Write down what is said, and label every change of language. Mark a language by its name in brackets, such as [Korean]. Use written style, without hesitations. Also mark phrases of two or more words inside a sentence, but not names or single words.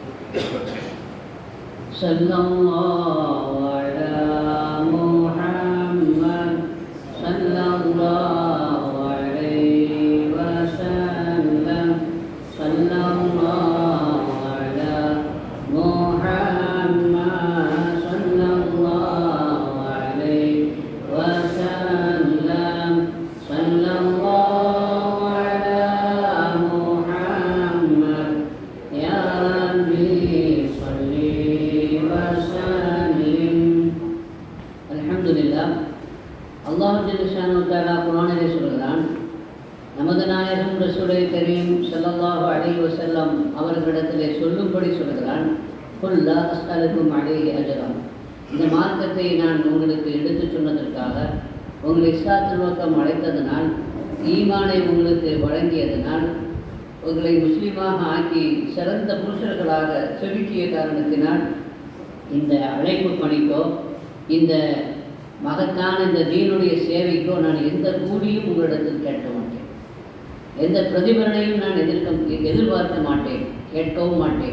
[Arabic] صلى الله على محمد صلى الله عليه وسلم صلى الله على محمد صلى الله عليه وسلم صلى الله على محمد يا ربي صل وسلم. الحمد لله. الله جل شأنه تعالى [Tamil] குர்ஆனிலே சொல்கிறான், நமது நாயகம் [Arabic] رسول كريم صلى الله عليه وسلم [Tamil] அவர்களிடத்திலே சொல்லும்படி சொல்கிறான், [Arabic] قل لا أسألكم عليه أجرا. [Tamil] இந்த மார்க்கத்தை நான் உங்களுக்கு எடுத்துச் சொன்னதற்காக, உங்களை இஸ்லாத்தின் நோக்கம் அழைத்ததனால், ஈமானை உங்களுக்கு வழங்கியதனால், உங்களை முஸ்லீமாக ஆக்கி சிறந்த புருஷர்களாக செதுக்கிய காரணத்தினால் இந்த அழைப்பு பணிக்கோ இந்த மகத்தான இந்த தீனுடைய சேவைக்கோ நான் எந்த கூலியும் உங்களிடத்தில் கேட்க மாட்டேன், எந்த பிரதிபலனையும் நான் எதிர்பார்க்க மாட்டேன், கேட்கவும் மாட்டேன்.